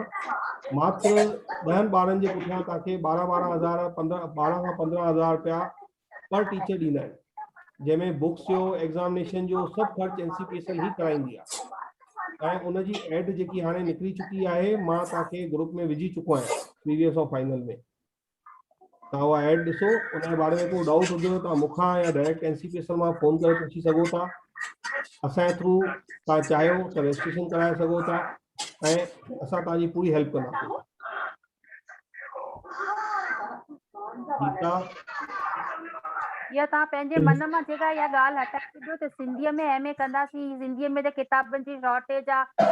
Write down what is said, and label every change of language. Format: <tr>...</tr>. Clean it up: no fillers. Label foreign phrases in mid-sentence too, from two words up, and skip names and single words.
<sd>मात्र 10 ॿारनि जे पुठियां तव्हांखे 12,000 खां 15,000 रुपया पर टीचर ॾींदा आहिनि, जंहिंमें बुक्स जो एग्ज़ामिनेशन जो सभु ख़र्च NCPSL ई कराईंदी आहे। ऐं उनजी एड जेकी हाणे निकिरी चुकी आहे, मां तव्हांखे ग्रुप में विझी चुको आहियां प्रीवियस और फाइनल में। तव्हां उहा एड ॾिसो, उनजे बारे में को डाउट हुजेव तव्हां मूंखां या डायरेक्ट NCPSL मां फ़ोन करे पुछी सघो था। असांजे थ्रू तव्हां चाहियो त रजिस्ट्रेशन कराए सघो था ऐं असां तव्हांजी पूरी हेल्प कंदासीं। ठीकु आहे। या तव्हां पंहिंजे मन मां जेका इहा ॻाल्हि हटाए छॾियो त सिंधीअ में MA कंदासीं, सिंधीअ में त किताबनि जी शॉर्टेज आहे।</sd>